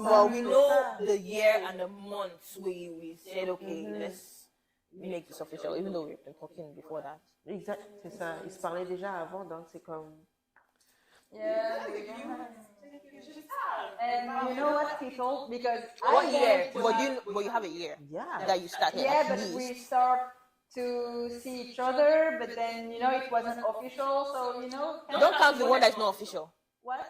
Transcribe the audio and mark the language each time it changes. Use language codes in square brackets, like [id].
[en] Well, we know the year and the months we said, okay, let's make this official, even though we've been talking before that. [fr] Exact, c'est ça. Ils se parlaient déjà avant, donc c'est comme... [en] Yeah, we don't have. And you know what, people? Because What I year? went- But you have a year Yeah. that you started. Yeah, at but least. we start to see each other, but then you know it wasn't official, so you know. Don't count the one that's not official. What?